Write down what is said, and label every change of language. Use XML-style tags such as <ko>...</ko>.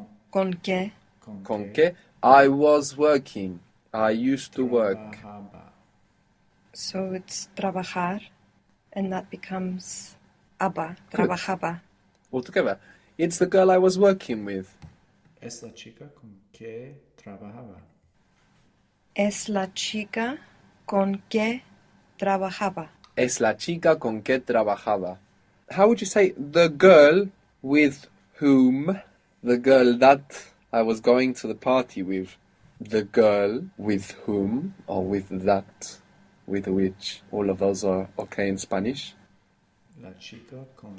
<es>con que Con que?</es> <en>I was working. I used to work.</en> <es>trabajaba.</es> <en>so it's trabajar, and that becomes aba, Good. trabajaba. Altogether. It's the girl I was working with.</en> <es>Es la chica con que trabajaba. Es la chica con que trabajaba. Es la chica con que trabajaba.</es> <en>How would you say the girl with whom? The girl that I was going to the party with. The girl with whom, or with that, with which. All of those are okay in Spanish.</en> <es>La chica con</es>